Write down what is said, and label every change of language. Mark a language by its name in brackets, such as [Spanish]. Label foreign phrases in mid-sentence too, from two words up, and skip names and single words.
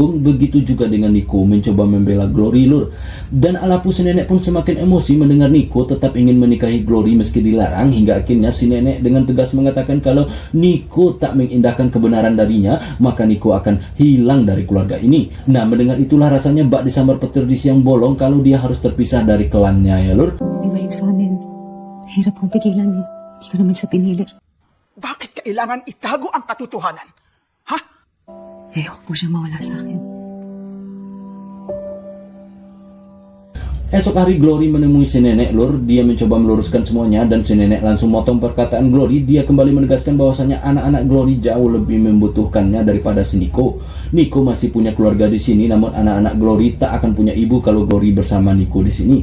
[Indonesian] Begitu juga dengan Nico mencoba membela Glory lur. Dan Alapu si nenek pun pun semakin emosi mendengar Nico tetap ingin menikahi Glory meski dilarang, hingga akhirnya si nenek dengan tegas mengatakan kalau Nico tak mengindahkan kebenaran darinya, maka Nico akan hilang dari keluarga ini. Nah, mendengar itulah rasanya bak disambar petir di siang bolong kalau dia harus terpisah dari klannya, ya lur. [Filipino] Ibalik sa amin. Hirap kong pigilan eh. Hindi ko naman siya pinili. Bakit kailangan itago ang katotohanan? Ha? Ayoko po siya mawala sa akin. [Indonesian] Esok hari Glory menemui si nenek lur. Dia mencoba meluruskan semuanya dan si nenek langsung motong perkataan Glory. Dia kembali menegaskan bahwasanya anak-anak Glory jauh lebih membutuhkannya daripada si Nico. Nico masih punya keluarga di sini, namun anak-anak Glory tak akan punya ibu kalau Glory bersama Nico di sini.